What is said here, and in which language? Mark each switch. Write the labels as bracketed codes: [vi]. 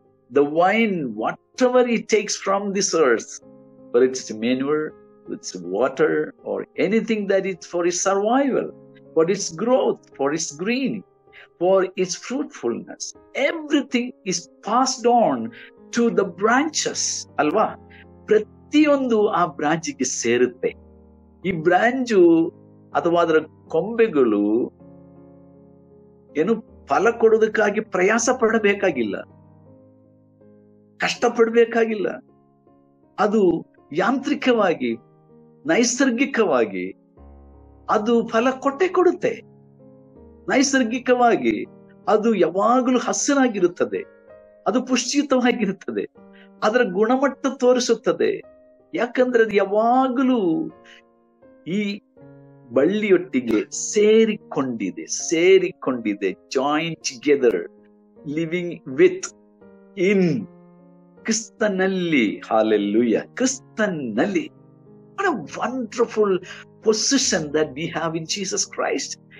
[en] The wine, whatever it takes from this earth, whether it's manure, it's water, or anything that is for its survival, for its growth, for its green, for its fruitfulness, everything is passed on to the branches. [kn] ಅಲ್ವಾ? ಪ್ರತಿಯೊಂದು ಆ ಬ್ರಾಂಚಿಗೆ ಸೇರುತ್ತೆ. ಈ branch ಅಥವಾ ಅದರ ಕೊಂಬೆಗಳು ಏನು ಫಲ ಕೊಡೋದಕ್ಕಾಗಿ ಪ್ರಯಾಸ ಪಡಬೇಕಾಗಿಲ್ಲ, ಕಷ್ಟಪಡಬೇಕಾಗಿಲ್ಲ. ಅದು ಯಾಂತ್ರಿಕವಾಗಿ, ನೈಸರ್ಗಿಕವಾಗಿ ಅದು ಫಲ ಕೊಡುತ್ತೆ. ನೈಸರ್ಗಿಕವಾಗಿ ಅದು ಯಾವಾಗಲೂ ಹಸಿರಾಗಿರುತ್ತದೆ, ಅದು ಪುಷ್ಟಿಯುತವಾಗಿರುತ್ತದೆ, ಅದರ ಗುಣಮಟ್ಟ ತೋರಿಸುತ್ತದೆ. ಯಾಕಂದ್ರೆ ಅದು ಯಾವಾಗಲೂ ಈ ಬಳ್ಳಿಯೊಟ್ಟಿಗೆ ಸೇರಿಕೊಂಡಿದೆ, [en] join together, living with, in [kn] ಕ್ರಿಸ್ತನಲ್ಲಿ. ಹಾಲೆಲೂಯಾ, ಕ್ರಿಸ್ತನಲ್ಲಿ. [en] What a wonderful position that we have in Jesus Christ.